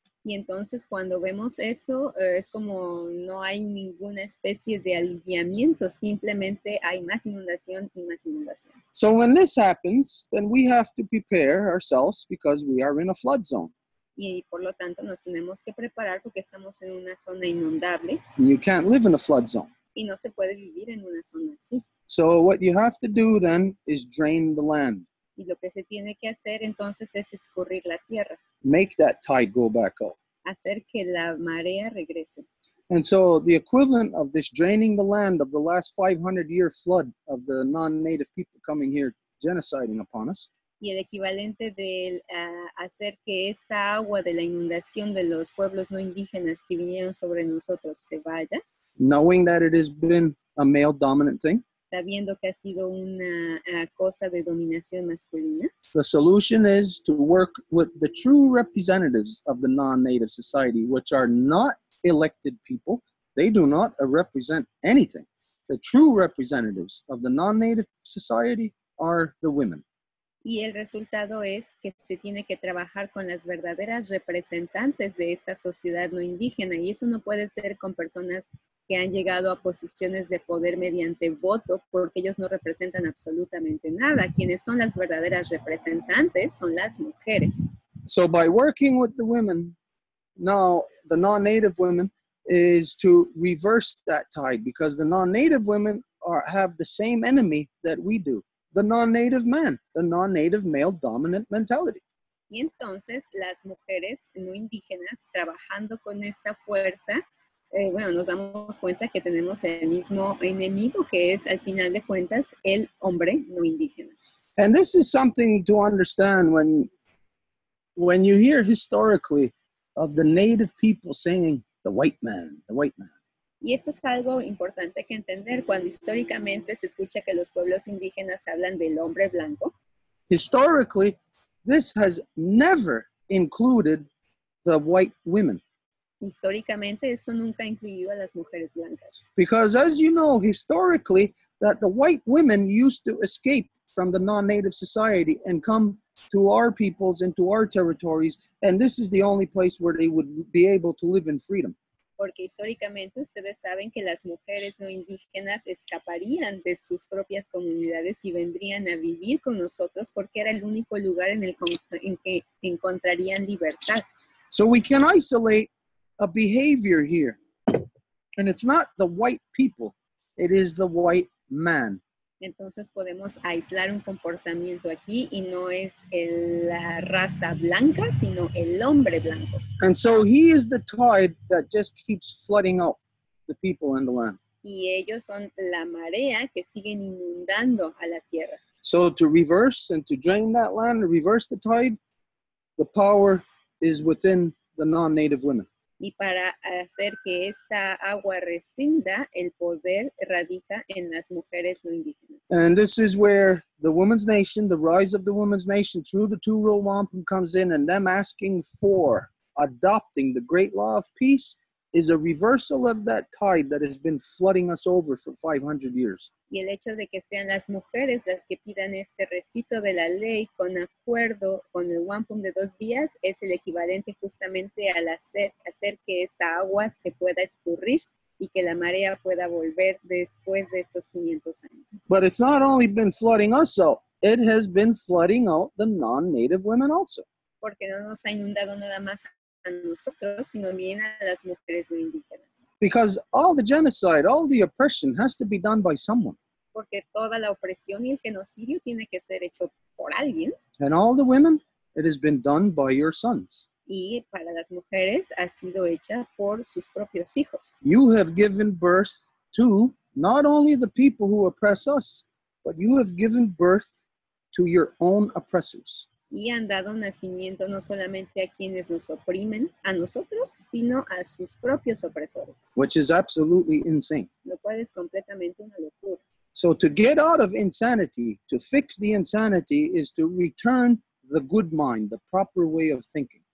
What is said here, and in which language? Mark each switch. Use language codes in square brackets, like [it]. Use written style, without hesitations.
[es] Y entonces cuando vemos eso, es como no hay ninguna especie de aliviamiento, simplemente hay más inundación y más inundación. [en] So when this happens, then we have to prepare ourselves because we are in a flood zone. [es] Y por lo tanto nos tenemos que preparar porque estamos en una zona inundable [en] And you can't live in a flood zone. [es] y no se puede vivir en una zona así. [en] So what you have to do then is drain the land. [es] Y lo que se tiene que hacer entonces es escurrir la tierra, [en] Make that tide go back out. [es] hacer que la marea regrese. [en] And so the equivalent of this draining the land of the last 500-year flood of the non-native people coming here genociding upon us [es] Y el equivalente de hacer que esta agua de la inundación de los pueblos no indígenas que vinieron sobre nosotros se vaya, [en] knowing that it has been a male dominant thing. [es] sabiendo que ha sido una cosa de dominación masculina. [en] The solution is to work with the true representatives of the non-native society, which are not elected people. They do not represent anything. The true representatives of the non-native society are the women. [es] Y el resultado es que se tiene que trabajar con las verdaderas representantes de esta sociedad no indígena. Y eso no puede ser con personas que han llegado a posiciones de poder mediante voto, porque ellos no representan absolutamente nada. Quienes son las verdaderas representantes son las mujeres. [en] So by working with the women, now the non-native women, is to reverse that tide, because the non-native women have the same enemy that we do. The non-native man, the non-native male dominant mentality. [es] Y entonces las mujeres no indígenas trabajando con esta fuerza, bueno, nos damos cuenta que tenemos el mismo enemigo, que es al final de cuentas el hombre no indígena. [en] And this is something to understand when you hear historically of the native people saying the white man, the white man. [es] Y esto es algo importante que entender cuando históricamente se escucha que los pueblos indígenas hablan del hombre blanco. [en] Historically, this has never included the white women. [es] Históricamente esto nunca ha incluido a las mujeres blancas. [en] Because as you know, historically, that the white women used to escape from the non-native society and come to our peoples and to our territories, and this is the only place where they would be able to live in freedom. [es] Porque históricamente ustedes saben que las mujeres no indígenas escaparían de sus propias comunidades y vendrían a vivir con nosotros porque era el único lugar en que encontrarían libertad. [en] So we can isolate a behavior here. And it's not the white people, it is the white man. [es] Entonces podemos aislar un comportamiento aquí y no es la raza blanca, sino el hombre blanco. [en] And so he is the tide that just keeps flooding out the people and the land. [es] Y ellos son la marea que siguen inundando a la tierra. [en] So to reverse and to drain that land, to reverse the tide, the power is within the non-native women. [es] Y para hacer que esta agua rescinda, el poder radica en las mujeres no indígenas. [en] And this is where the women's nation, the rise of the women's nation through the two-row wampum comes in, and them asking for adopting the great law of peace is a reversal of that tide that has been flooding us over for 500 years. [es] Y el hecho de que sean las mujeres las que pidan este recito de la ley con acuerdo con el wampum de 2 vías es el equivalente justamente al hacer que esta agua se pueda escurrir y que la marea pueda volver después de estos 500 años. [en] But it's not only been flooding us out, it has been flooding out the non-native women also. [es] Porque no nos ha inundado nada más a nosotros, sino bien a las mujeres no indígenas. [en] Because all the genocide, all the oppression has to be done by someone. [es] Porque toda la opresión y el genocidio tiene que ser hecho por alguien. [en] And all the women, it has been done by your sons. [es] Y para las mujeres ha sido hecha por sus propios hijos. [en] You have given birth to not only the people who oppress us, but you have given birth to your own oppressors. [es] Y han dado nacimiento no solamente a quienes nos oprimen, a nosotros, sino a sus propios opresores. [en] Which is absolutely insane. [es] Lo cual es completamente una locura. [en] So to get out of insanity, to fix the insanity, is to return the good mind, the proper way of thinking.